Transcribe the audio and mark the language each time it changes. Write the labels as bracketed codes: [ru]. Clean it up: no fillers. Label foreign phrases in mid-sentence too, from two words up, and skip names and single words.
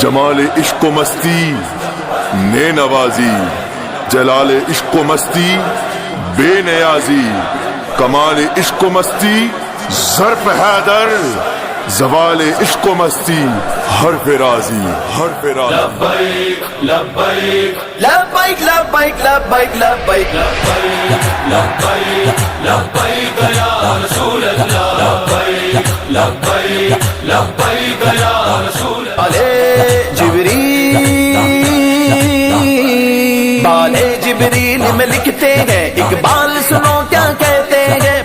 [ur] جمال عشق و مستی نے نوازی، جلال عشق و مستی بے نیازی، کمال عشق و مستی ظرف حیدر، زوال عشق و مستی حرف رازی، حرف رازی. [ar] لبیک لبیک لبیک لبیک لبیک لبیک لبیک لبیک یا رسول اللہ. لبیک لبیک لبیک یا رسول اللہ. [ur] بالے جبریل میں لکھتے ہیں اقبال سنو کیا کہتے ہیں.